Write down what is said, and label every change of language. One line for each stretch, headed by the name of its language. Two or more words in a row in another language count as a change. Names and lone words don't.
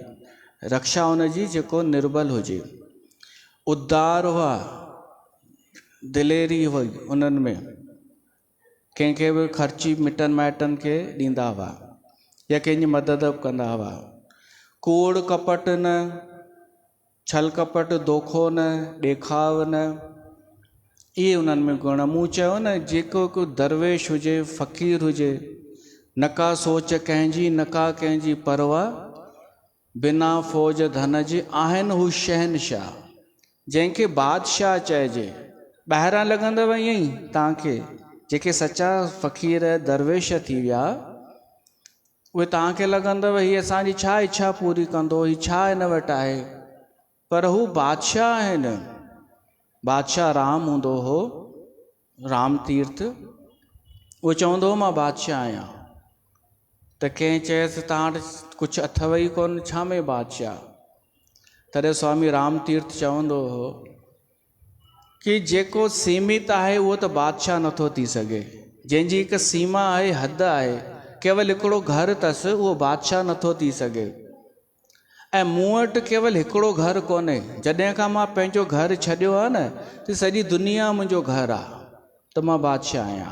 Sindhi: रक्षा हुन जी जेको निर्बल हुजे, उदार हुआ, दिलेरी हुई उन्हनि में, कंहिंखे बि ख़र्ची मिटनि माइटनि खे ॾींदा हुआ या कंहिंजी मदद कंदा हुआ। कूड़ कपट न, छल कपट धोखो न, ॾेखाव न, इहे उन्हनि में गुण। मूं चयो न जेको को दरवेश हुजे फ़क़ीर हुजे, न का सोच कंहिंजी न का कंहिंजी परवाह, बिना फ़ौज धन जे आहिनि हू शहनशाह, जंहिंखे बादशाह चइजे। ॿाहिरां लॻंदव ईअं ई तव्हांखे, जेके सचा फ़क़ीर दरवेश थी विया उहे तव्हांखे लॻंदव हीअ असांजी छा इच्छा पूरी कंदो, हीअ छा हिन वटि आहे, पर हू बादशाह आहिनि। बादशाह राम हूंदो हो, राम तीर्थ, उहो चवंदो हो मां बादशाह आहियां। त कंहिं चयसि तव्हां वटि कुझु अथव ई कोन, छा में बादशाह? तॾहिं स्वामी राम तीर्थ चवंदो हो कि जेको सीमित आहे उहो त बादशाह नथो थी सघे, जंहिंजी हिकु सीमा आहे, हद आहे, केवल हिकिड़ो घर अथसि, उहो बादशाह नथो थी सघे। ऐं मूं वटि केवल हिकिड़ो घर कोन्हे, जॾहिं खां मां पंहिंजो घर छॾियो आहे न त सॼी दुनिया मुंहिंजो घर आहे, त मां बादशाह आहियां।